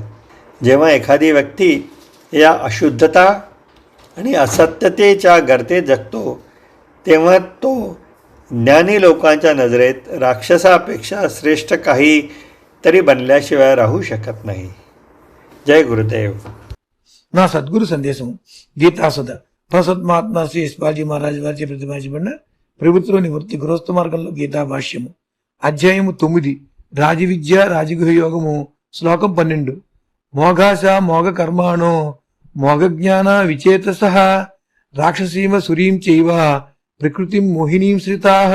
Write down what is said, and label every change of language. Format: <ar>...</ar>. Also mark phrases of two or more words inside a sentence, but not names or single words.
<mr>जेव्हा एखादी व्यक्ती या अशुद्धता आणि असत्यतेच्या गर्तेत जगतो तेव्हा तो ज्ञानी लोकांच्या नजरेत राक्षसापेक्षा श्रेष्ठ काही तरी बनल्याशिवाय राहू शकत नाही. जय गुरुदेव.</mr> <te>నా సద్గురు సందేశం గీతాసుధ ప్రసత్మాత్మ శ్రీ యశ్వాజీ మహారాజు వారిచే ప్రతిపాదించబడిన ప్రభుత్వంలోని వృత్తి గృహస్థ మార్గంలో గీతా భాష్యము అధ్యాయము 9 రాజవిద్య రాజగృహ యోగము శ్లోకం 12.</te> <sa>మోఘాశ మోఘ కర్మాణో మోఘ జ్ఞాన విచేతస రాక్షసీమ సురీం చైవ ప్రకృతిం మోహినీం శ్రితాః.</sa>